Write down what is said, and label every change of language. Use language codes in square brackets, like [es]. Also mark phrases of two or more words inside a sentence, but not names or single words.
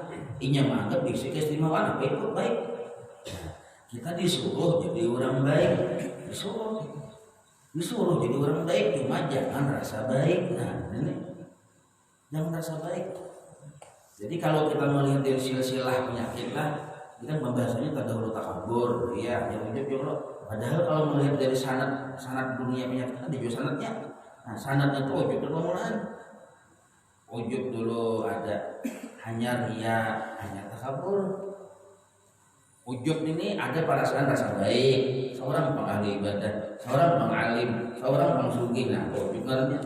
[bjn] Inya menganggap bisa keistimewaan apa itu baik. Kita disuruh jadi orang baik, disuruh jadi orang baik, cuma jangan rasa baik. Nah, ini jangan rasa baik. Jadi kalau kita melihat dari silsilah penyakit lah, kita membahasnya tadahulu takabur, ya, yang ujub [ar] ya Allah. [bjn] Padahal kalau melihat dari sanad dunia penyakit ada juga sanadnya. Nah, sanadnya itu ujub dulu mulaan. Ujub dulu ada hanya ria, hanya takabur. Ujub ini ada perasaan rasa baik, seorang pengahli ibadah, seorang pengalim, seorang pengsugi, nah ujub naranya.